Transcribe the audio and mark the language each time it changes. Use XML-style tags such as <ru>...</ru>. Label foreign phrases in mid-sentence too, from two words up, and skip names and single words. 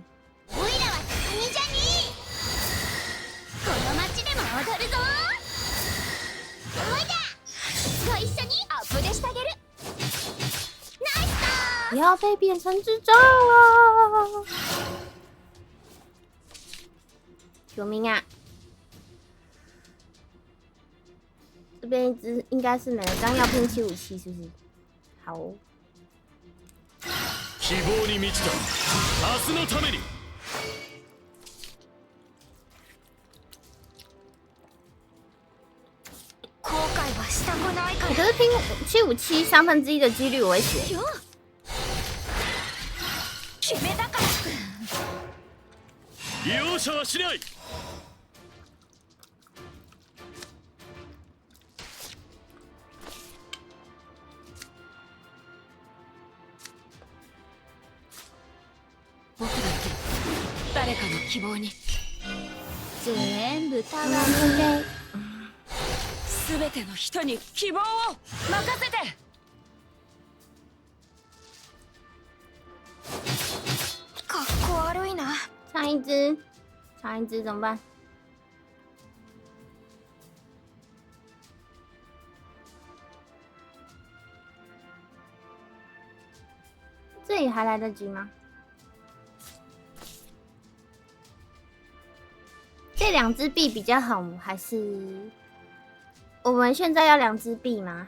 <zh>不要被变成智障啊！救命啊！这边一只应该是没了，刚要拼757是不是？好哦。</zh> <ja>希望に満ちた明日のために。後悔はしたくないから。</ja> <zh>可是拼7571/3的几率我会死。</zh> <ja>決めたから。容赦はしない。僕だって誰かの希望に全部たわむれ。全ての人に希望を任せて。かっこ悪いな。</ja> <zh>差一只怎么办？这里还来得及吗？这2只币比较好，还是我们现在要2只币吗？</zh>